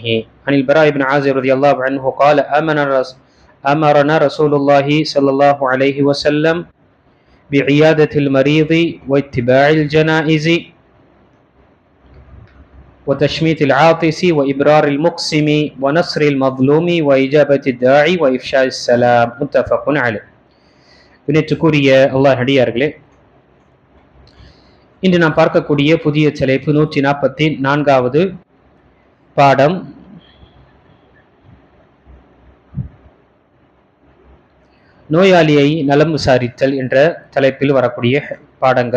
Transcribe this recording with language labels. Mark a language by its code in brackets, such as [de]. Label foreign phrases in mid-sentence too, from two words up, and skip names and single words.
[ar] عن البراء بن عازب رضي الله عنه قال: أمرنا رسول الله صلى الله عليه وسلم بعيادة المريض واتباع الجنائز وتشميت العاطس وإبرار المقسم ونصر المظلوم وإجابة الداعي وإفشاء السلام. متفق عليه. [ta] வினைத்துக்குரிய அல்லாஹ் அடியார்களே, இன்று நாம் பார்க்கக்கூடிய புதிய தலைப்பு 144வது பாடம். நோயாளியை நலம் விசாரித்தல் என்ற தலைப்பில் வரக்கூடிய பாடங்கள்.